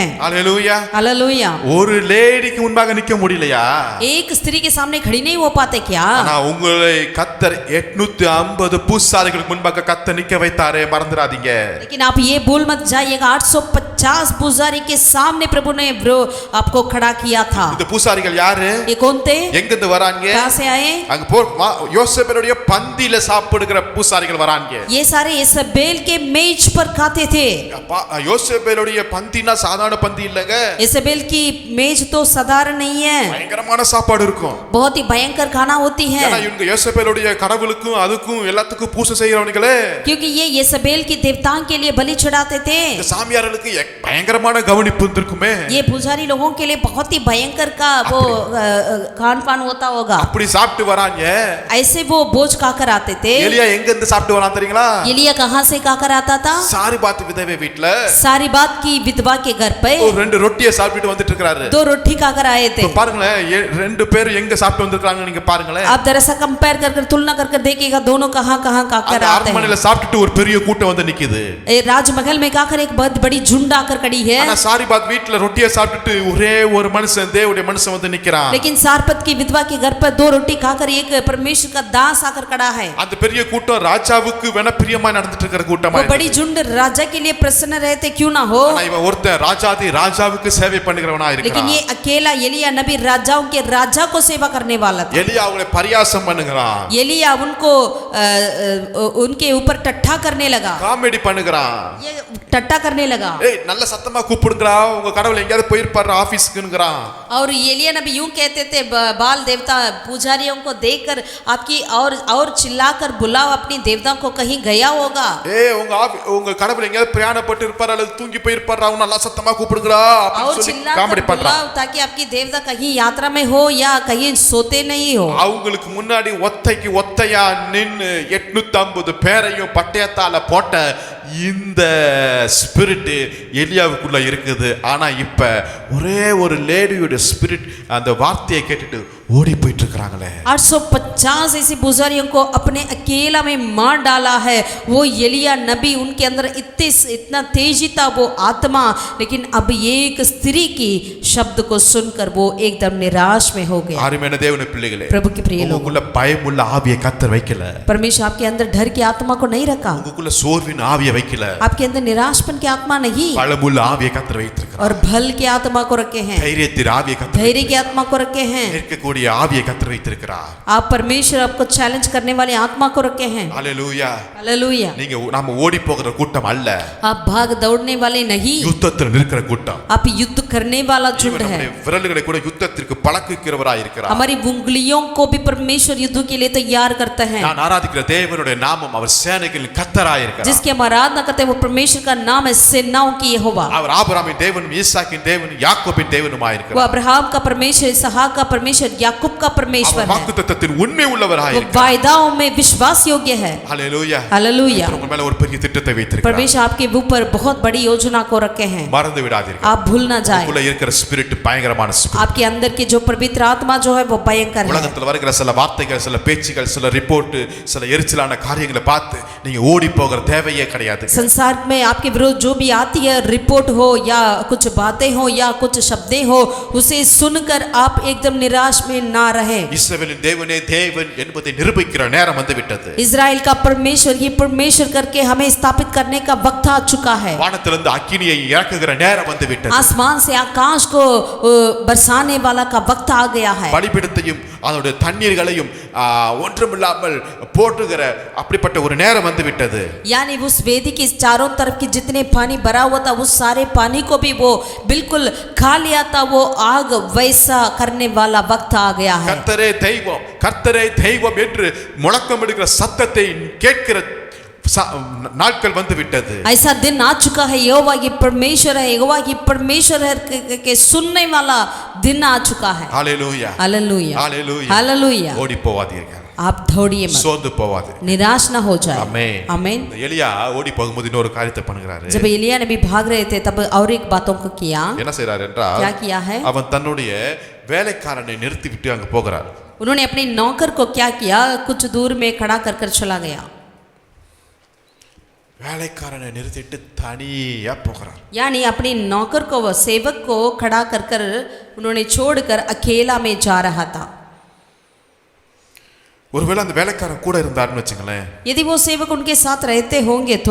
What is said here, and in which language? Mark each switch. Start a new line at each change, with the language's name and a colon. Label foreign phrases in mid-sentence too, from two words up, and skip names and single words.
Hindi: हालेलुया, हालेलुया.
Tamil: ஒரு லேடிக்கு முன்பாக நிக்க முடியலையா?
Hindi: एक स्त्री के सामने खड़ी नहीं हो पाते क्या?
Tamil: ஆனா உங்களை கர்த்தர் 850 பூசாரிகளுக்கு முன்பாக கர்த்தர் நிக்க வைத்தாரே, மறந்துடாதீங்க.
Hindi: लेकिन आप ये भूल मत जाइएगा, 850 पुजारी के सामने प्रभु ने आपको खड़ा किया था.
Tamil: இந்த பூசாரிகள் யாரு?
Hindi: ये कौन थे?
Tamil: எங்க இருந்து வராங்க?
Hindi: कहां से आए?
Tamil: அங்க யோசேபேலுடைய பந்தியில சாப்பிடுகிற பூசாரிகள் வராங்க.
Hindi: ये सारे इसेबेल के मेज पर खाते थे.
Tamil: யோசேபேலுடைய பந்தினா சாதாரண பந்தி இல்லங்க.
Hindi: इसेबेल की मेज तो साधारण नहीं है,
Tamil: பயங்கரமான சாப்பாடு இருக்கும்.
Hindi: बहुत ही भयंकर खाना होती है.
Tamil: ஏன்னா இவங்க யோசேபேலுடைய கடவுளுக்கும் அதுக்கும் எல்லாத்துக்கும் பூசை செய்யறவங்களே,
Hindi: क्योंकि ये इसेबेल की देवताओं के लिए बलि चढ़ाते थे.
Tamil: இந்த சாமியார்களுக்கு பயங்கரமான கவனிப்பு இருக்குமே.
Hindi: ये पुजारी लोगों के लिए बहुत ही भयंकर का वो खान पान होता होगा.
Tamil: அப்படி சாப்பிட்டு வராங்க.
Hindi: ऐसे वो भोज खाकर आते थे.
Tamil: எலியா எங்க இருந்து சாப்பிட்டு வரான் தெரியுங்களா?
Hindi: एलिया कहां से खाकर आता था?
Tamil: சாரிபாத் விதவை வீட்ல,
Hindi: सारीबात की विधवा के घर पे
Tamil: ஒரு ரெண்டு ரொட்டியை சாப்பிட்டு வந்துட்டு இருக்காரு.
Hindi: 2 रोटी खाकर आए थे.
Tamil: இப்ப பாருங்களேன், ரெண்டு பேர் எங்க சாப்பிட்டு வந்திருக்காங்க நீங்க பாருங்களேன்.
Hindi: आप जरा सा कंपेयर कर तुलना कर देखिएगा दोनों कहां खाकर आते हैं.
Tamil: அரண்மனையில சாப்பிட்டுட்டு ஒரு பெரிய கூட்டம் வந்து நிக்குது.
Hindi: राजमहल में खाकर एक बहुत बड़ी झुंड आकर खड़ी है.
Tamil: ஆனா சாரிபாத் வீட்ல ரொட்டியை சாப்பிட்டுட்டு ஒரே ஒரு மனுஷன், தேவனுடைய மனுஷன் வந்து நிக்கிறான்.
Hindi: लेकिन सारपत की विधवा के घर पर 2 रोटी खाकर एक परमेश्वर का दास आकर खड़ा है.
Tamil: அந்த பெரிய கூட்டம் ராஜாவுக்கு வேணா பிரியமா நடந்துட்டு இருக்கிற கூட்டமா.
Hindi: वो बड़ी झुंड राजा के लिए प्रसन्न रहते क्यों ना हो.
Tamil: ஆனா இவன் ஒருத்தன் ராஜாவுக்கு சேவை பண்ணுகிறவனா இருக்கான்.
Hindi: लेकिन ये अकेला एलिया नबी राजाओं के राजा को सेवा करने वाला था.
Tamil: एलिया அவங்களை பரியாசம் பண்ணுகிறான்.
Hindi: एलिया उनको उनके ऊपर टट्टा करने लगा,
Tamil: காமெடி பண்ணுகிறான்.
Hindi: ये टट्टा करने लगा.
Tamil: ஏய் நல்ல சத்தமா கூப்பிடுங்கடா, உங்க கடவுள் எங்கயாவது போயிருப்பாரு ஆபீஸ்க்குங்கறான்.
Hindi: और एलिया नबी यूं कहते थे, बाल देवता पुजारियों को देखकर आपकी और चिल्लाकर बुलाओ अपनी देवताओं को, कहीं गया होगा.
Tamil: ஏய் உங்க கடவுள் எங்கயாவது பிரயாணப்பட்டு இருப்பாரு அல்லது தூங்கி போயிருப்பாரு, அவங்க நல்ல சத்தமா கூப்பிடுங்கடா
Hindi: और
Tamil: அப்படி சொல்லி
Hindi: चिल्लाकर
Tamil: காமெடி பண்றான்.
Hindi: बुलाओ ताकि आपकी देवता कहीं यात्रा में हो या कहीं सोते नहीं हो.
Tamil: அவங்களுக்கு முன்னாடி ஒத்தைக்கு ஒத்தையா நின்னு 850 பேரையும் பட்டயத்தால போட்ட இந்த ஸ்பிரிட் எலியாவுக்குள்ள இருக்குது. ஆனா இப்ப ஒரே ஒரு லேடியோட ஸ்பிரிட் அந்த வார்த்தையை கேட்டுட்டு ஓடி போயிட்டு இருக்காங்களே.
Hindi: 850 ऐसे पुजारियों को अपने अकेला में मार डाला है. वो एलिया नबी, उनके अंदर इतना तेजी था वो आत्मा, लेकिन अब एक स्त्री की शब्द को सुनकर वो एकदम निराश में हो गया.
Tamil: அருமையான தேவனுடைய பிள்ளைகளே,
Hindi: प्रभु के प्रिय लोग,
Tamil: உங்களுக்குள்ள பயமுள்ள ஆவியை கர்த்தர் வைக்கல.
Hindi: परमेश्वर आपके अंदर डर की आत्मा को नहीं रखा,
Tamil: உங்களுக்குள்ள சோர்வின் ஆவியை வைக்கல.
Hindi: आपके अंदर निराशपन की आत्मा नहीं,
Tamil: பலமுள்ள ஆவியை கர்த்தர் வைத்திருக்கிறார்.
Hindi: और भल की आत्मा को रखे हैं,
Tamil: தைரியத்தின் ஆவியை கர்த்தர்,
Hindi: धैर्य की आत्मा को रखे हैं.
Tamil: இருக்கக்கூடிய ஆவியை கர்த்தர் வைத்திருக்கிறார்.
Hindi: आप परमेश्वर आपको चैलेंज करने वाली आत्मा को रखे हैं.
Tamil: ஹalleluya.
Hindi: हालेलुया.
Tamil: நீங்க நாம ஓடி போகிற கூட்டம் அல்ல,
Hindi: आप भाग दौड़ने वाले नहीं,
Tamil: யுத்தத்தில் நிற்கிற கூட்டம்.
Hindi: आप युद्ध करने वाला झुंड है.
Tamil: நம்முடைய விரல்களை கூட யுத்தத்திற்கு பழக்குகிறவராய் இருக்கிறார்.
Hindi: हमारी उंगलियों को भी परमेश्वर युद्ध के लिए तैयार करता है.
Tamil: நான் ஆராதிக்கிற தேவனுடைய நாமம் அவர் சேனைகளின் கர்த்தராய் இருக்கிறார்.
Hindi: जिसकी हम आराधना आराधना करते हैं वो परमेश्वर का नाम है सेनाओं की यहोवा।
Tamil: அவர் ஆபிரகாமின் தேவனும் ஈசாக்கின் தேவனும் யாக்கோபின் தேவனுமாய்
Hindi: वो
Tamil: இருக்கிறார்.
Hindi: अब्राहम का परमेश्वर, इसहाक का परमेश्वर, याकूब का परमेश्वर
Tamil: அவர்
Hindi: है।
Tamil: வாக்குத்தத்தத்தின் உண்மை உள்ளவராய்
Hindi: वो
Tamil: இருக்கிறார்.
Hindi: वायदाओं में विश्वास योग्य है।
Tamil: ஹalleluya.
Hindi: हालेलुया।
Tamil: உங்க மேல ஒரு பெரிய திட்டத்தை வைத்திருக்கிறார்.
Hindi: परमेश्वर आपके ऊपर बहुत बड़ी योजना को रखे हैं,
Tamil: மறந்து விடாதீர்கள்.
Hindi: आप भूल ना जाए।
Tamil: உள்ள இருக்கிற ஸ்பிரிட் பயங்கரமான ஸ்பிரிட்.
Hindi: आपके अंदर की जो पवित्र आत्मा जो है वो भयंकर है।
Tamil: உலகத்துல வருகிற சில வார்த்தைகள், சில பேச்சுகள், சில ரிப்போர்ட், சில எரிச்சலான காரியங்களை பார்த்து நீங்க ஓடி போகிற தேவையே கிடையாது.
Hindi: संसार में आपके विरोध जो भी आती है, रिपोर्ट हो या कुछ बातें हो या कुछ शब्दें हो, उसे सुनकर आप एकदम निराश में ना रहे।
Tamil: இஸ்ரவேலின் தேவனே தேவன் என்பதை நிரூபிக்கிற நேரம் வந்து விட்டது.
Hindi: इजराइल का परमेश्वर ही परमेश्वर करके हमें स्थापित करने का वक्त आ चुका है।
Tamil: வானத்திலிருந்து அக்கினியை இறக்குகிற நேரம் வந்து விட்டது.
Hindi: आसमान से आकाश को बरसाने वाला का वक्त आ गया है।
Tamil: பலிபீடத்தையும் அதோட தண்ணீர்களையும் ஒன்றுமில்லாமல் போட்டுகிற அப்படிப்பட்ட ஒரு நேரம் வந்து விட்டது.
Hindi: यानी उस वेदी के चारों तरफ की जितने पानी भरा हुआ था उस सारे पानी को भी वो बिल्कुल खा लिया था। वो आग वैसा करने वाला वक्त आ गया है।
Tamil: கர்த்தரே தெய்வம், கர்த்தரே தெய்வம் என்று முழக்கமிடுகிற சத்தத்தை கேட்கிற நாட்கள் வந்து விட்டது.
Hindi: ऐसा दिन आ चुका है, यहोवा की परमेश्वर है, यहोवा की परमेश्वर है के सुनने वाला दिन आ चुका है। हालेलुया, हालेलुया, हालेलुया, हालेलुया।
Tamil: ஓடி போவாதீர்கள்,
Hindi: आप दौड़िए मत,
Tamil: சோர்ந்து போவாதே,
Hindi: निराश ना हो जाए। आमेन, आमेन।
Tamil: எலியா ஓடி போகும்போது இன்னொரு காரியத்தை பண்ணுகிறாரு.
Hindi: जब एलिया नबी भाग रहे थे तब और एक बातों को किया।
Tamil: என்ன செய்றார் என்றால்,
Hindi: क्या किया है?
Tamil: அவன் தன்னுடைய வேலைக்காரனை நிறுத்தி விட்டு அங்க போகிறார்.
Hindi: उन्होंने अपने नौकर को क्या किया, कुछ दूर में खड़ा कर कर चला गया।
Tamil: வேலைக்காரனை நிறுத்திட்டு தனியா போகிறார்.
Hindi: यानी अपने नौकर को, वो सेवक को खड़ा कर कर उन्होंने छोड़कर अकेला में जा रहा था।
Tamil: ஒருவேளை அந்த வேலைக்காரன் கூட இருந்தாருன்னு வச்சுங்களேன்,
Hindi: यदि वो सेवक उनके साथ रहते होंगे तो